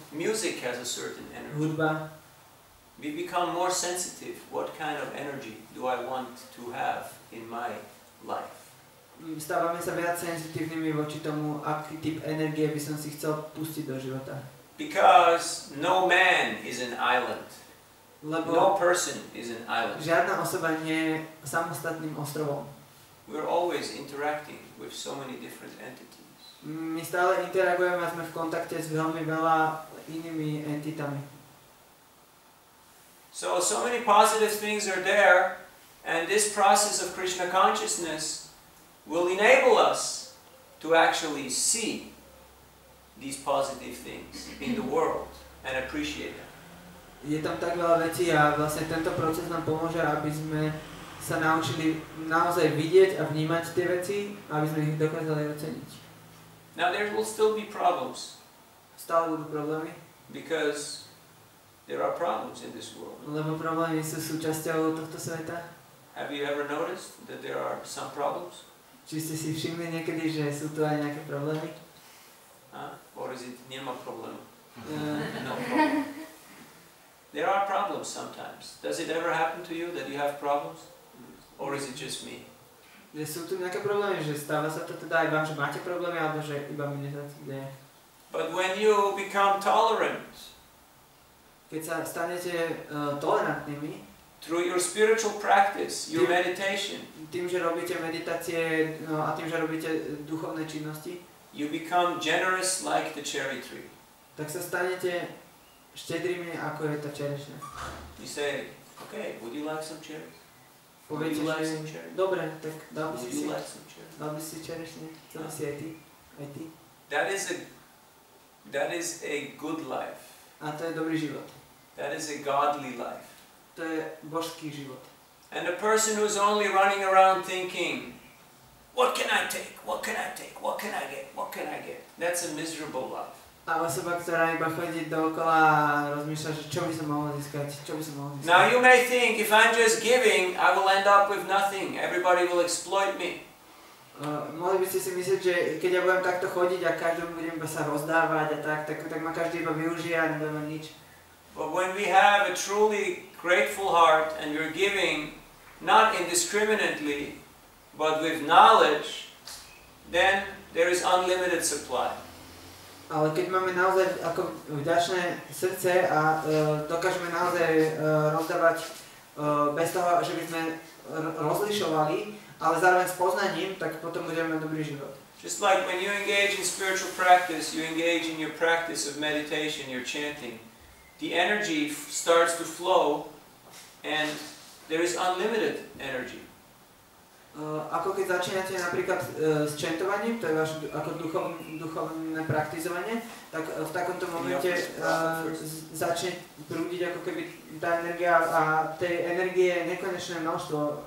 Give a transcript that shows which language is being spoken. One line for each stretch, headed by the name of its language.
English: Music has a certain energy.
Slovak: Hudba.
English: We become more sensitive. What kind of energy do I want to have in my life?
Slovak: Stávame sa viac senzitívnymi voči tomu, aký typ energie by som si chcel pustiť do života.
English: Because no man is an island.
Slovak: Lebo
English: no person is an island.
Slovak: Žiadna osoba nie je samostatným ostrovom.
English: We're always interacting with so many different entities.
Slovak: My stále interagujeme a sme v kontakte s veľmi veľa inými entitami.
English: So many positive things are there, and this process of Krishna consciousness will enable us to actually see these positive things in the world and appreciate them.
Slovak: Je tam tak veľa vecí a vlastne tento proces nám pomôže, aby sme sa naučili naozaj vidieť a vnímať tie veci, aby sme ich dokázali oceniť.
English: Now there will still be problems.
Slovak: Stále budú problémy.
English: Because there are problems in this world.
Slovak: Lebo problémy sú súčasťou tohto sveta.
English: Have you ever noticed that there are some problems?
Slovak: Či ste si všimli niekedy, že sú tu aj nejaké problémy?
English: Or is it
Croatian: nema problemu?
English: No problem. There are problems sometimes. Does it ever happen to you that you have problems? Or is it just me?
Slovak: Že sú tu nejaké problémy, že stáva sa to teda aj vám, že máte problémy, alebo že iba mne sa to deje?
English: But when you become tolerant,
Slovak: keď sa stanete tolerantnými,
English: through your spiritual practice, your meditation,
Slovak: tým, že robíte meditácie a tým, že robíte duchovné činnosti,
English: you become generous like the cherry tree.
Slovak: Tak sa stanete štedrými, ako je tá čerešňa.
English: You say, Okay, would you like some cherries?
Slovak: Poviete,
English: Would you like
Slovak: že
English: some cherries?
Slovak: dobre, tak dal by
English: Would
Slovak: si
English: you like some cherries?
Slovak: dal by si čerešne, chcel by si aj ty, aj ty.
English: That is a good life.
Slovak: A to je dobrý život.
English: That is a godly life.
Slovak: To je božský život.
English: And a person who's only running around thinking, what can I take? What can I take? What can I get? What can I get? That's a miserable life.
Slovak: A osoba, ktorá iba chodí dookola a rozmýšľa, že čo by som mohol získať, čo by som mohol získať.
English: Now you may think, if I'm just giving, I will end up with nothing. Everybody will exploit me.
Slovak: Mohli by ste si myslieť, že keď ja budem takto chodiť a každému budem iba sa rozdávať a tak ma každý iba využije a nebudem mať nič.
English: But when we have a truly grateful heart and you're giving not indiscriminately, but with knowledge, then there is unlimited supply.
Slovak: Ale keď máme naozaj ako vďačné srdce a dokážeme naozaj rozdávať bez toho, že by sme rozlišovali, ale zároveň s poznaním, tak potom budeme mať dobrý život.
English: Just like when you engage in spiritual practice, you engage in your practice of meditation, your chanting. The energy starts to flow and there is unlimited energy.
Slovak: Ako keď začínate napríklad s čantovaním, to je vaše ako duchovné praktizovanie, tak v takomto momente začne prúdiť ako keby tá energia a tej energie je nekonečné množstvo.